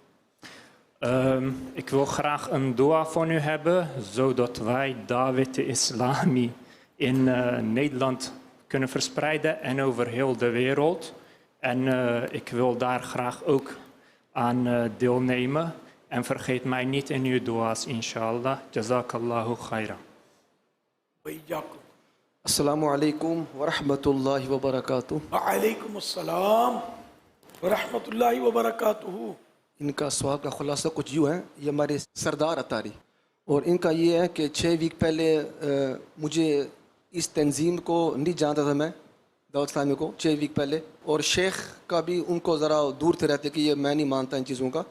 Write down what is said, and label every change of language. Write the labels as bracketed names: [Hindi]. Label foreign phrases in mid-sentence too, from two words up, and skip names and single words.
[Dutch] Ik wil graag een dua van u hebben, zodat wij Dawet Islami in Nederland kunnen verspreiden en over heel de wereld. En ik wil daar graag ook aan deelnemen. En vergeet mij niet in uw dua's, inshallah. [Arabic] جزاك الله خيرا. السلام عليكم ورحمة الله وبركاته. وعليكم السلام ورحمة الله وبركاته. [Hindi] इनका सवाल का खुलासा कुछ यूँ है, ये हमारे सरदार अतारी, और इनका ये है कि 6 वीक पहले मुझे इस तंजीम को नहीं जानता था मैं, दावत इस्लामी को, 6 वीक पहले, और शेख का भी उनको ज़रा दूर थे रहते कि ये मैं नहीं मानता इन चीज़ों का।